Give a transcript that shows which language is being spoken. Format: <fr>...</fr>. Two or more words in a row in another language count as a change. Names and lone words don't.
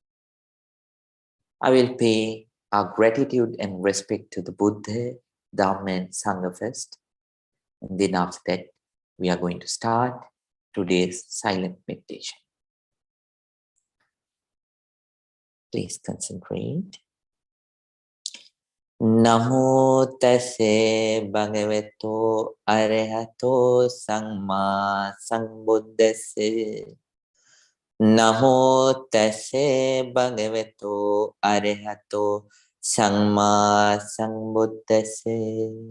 <en>I will pay our gratitude and respect to the Buddha, Dharma and Sangha first. And then after that, we are going to start today's silent meditation. Please concentrate.</en> <pi>Namo tase bhagavato arahato samma sambuddhase. Namo tase bhagavato arahato samma sambuddhase.</pi>